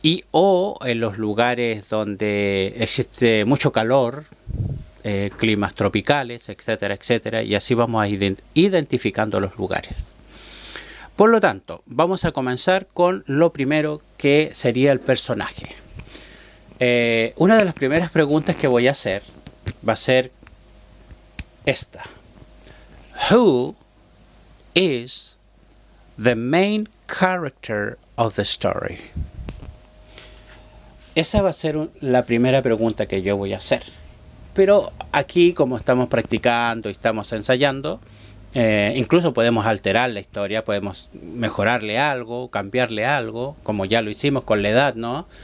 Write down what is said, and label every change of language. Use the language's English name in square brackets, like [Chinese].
[Spanish] O en los lugares donde existe mucho calor, climas tropicales, etcétera, etcétera, y así vamos a identificando los lugares. Por lo tanto, vamos a comenzar con lo primero, que sería el personaje. Una de las primeras preguntas que voy a hacer va a ser esta. [English] Who is the main character of the story? [Spanish] Esa va a ser la primera pregunta que yo voy a hacer. Pero aquí, como estamos practicando y estamos ensayando, incluso podemos alterar la historia, podemos mejorarle algo, cambiarle algo, como ya lo hicimos con la edad, ¿no?